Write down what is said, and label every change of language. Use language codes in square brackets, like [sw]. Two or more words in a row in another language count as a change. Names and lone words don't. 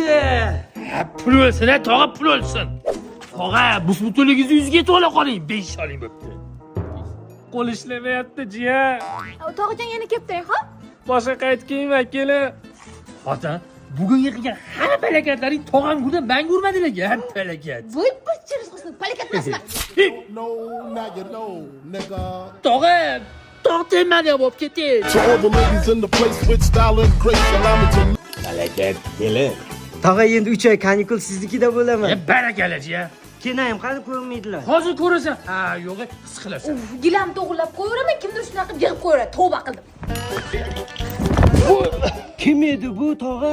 [uz] Pul o'lsin, tog'a pul o'lsin. Tog'a, bus-butunligingizni yuziga yetib ola qoling, 5 oling bo'pti. Qo'l ishlamayapti, jiya. Tog'ajon yana kelib turing, xo'p? Boshqa qaytmayman, kelin. Xotin, bugungi qilgan hamma palakatlaring tog'am ko'rdi, men ko'rmadilar, palakat. Voy, bachchiriz qilsin, palakat emasman. [en] No, now you know, nigga. [uz] Tog'a, tog' temadi bo'lib ketdi. [en] To all the ladies in the place with style and grace, allow me to [uz] Harakat, kelin. Tog'a endi 3 oy kanikul siznikida bo'laman. Barakalachi-ya. Kenayim qani ko'rmaydilar. Hozir ko'rasan. Ha, yo'q, his qilasan. Gilam to'g'irlab qo'yaveraman, kimdir shunaqa qilib yig'ib qo'yaveradi. Tavba qildim. Kim edi bu tog'a?